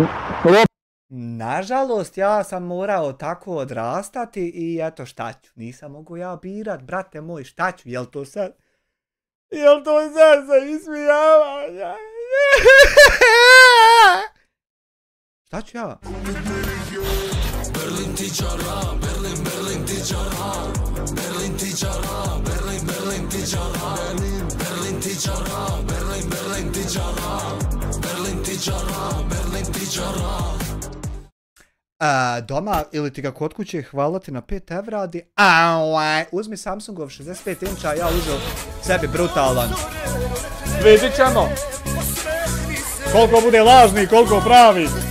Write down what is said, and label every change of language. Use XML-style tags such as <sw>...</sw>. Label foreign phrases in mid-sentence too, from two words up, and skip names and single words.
<bs>Nažalost, ja sam morao tako odrastati i eto šta ću. Nisam mogu ja birat, brate moj, šta ću, jel to sad za ismijavanja? Šta ću ja? Berlin tičara, Berlin tičara, Berlin tičara, Berlin tičara, Berlin tičara, Berlin tičara, Berlin tičara, Berlin tičara. Doma ili ti ga kod kuće, hvala ti na 5 evra, uzmi Samsungov 65 inča, ja uzeo sebi brutalan. Vidit ćemo. Koliko bude lažni, koliko pravi.</bs>